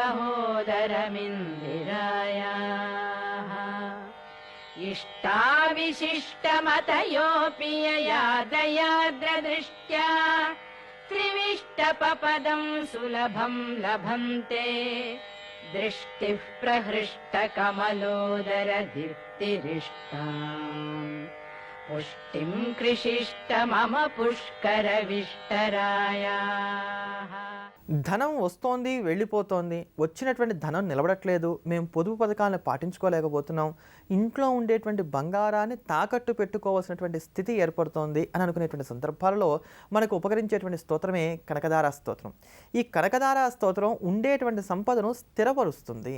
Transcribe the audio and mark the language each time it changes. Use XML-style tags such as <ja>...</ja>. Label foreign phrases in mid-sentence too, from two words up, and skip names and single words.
<sa>सहोदरमिन्दिरायाः इष्टाविशिष्टमतयोऽपि यया दयार्द्रदृष्ट्या त्रिविष्टपपदं सुलभं लभन्ते दृष्टिः प्रहृष्टकमलोदर दीप्तिरिष्टाम् पुष्टिं कृषिष्ट मम पुष्करविष्टरायाः</sa> <te>ధనం వస్తోంది వెళ్ళిపోతోంది, వచ్చినటువంటి ధనం నిలబడట్లేదు, మేము పొదుపు పథకాలను పాటించుకోలేకపోతున్నాం, ఇంట్లో ఉండేటువంటి బంగారాన్ని తాకట్టు పెట్టుకోవాల్సినటువంటి స్థితి ఏర్పడుతోంది అని అనుకునేటువంటి సందర్భాలలో మనకు ఉపకరించేటువంటి స్తోత్రమే కనకదార స్తోత్రం. ఈ కనకదార స్తోత్రం ఉండేటువంటి సంపదను స్థిరపరుస్తుంది.</te>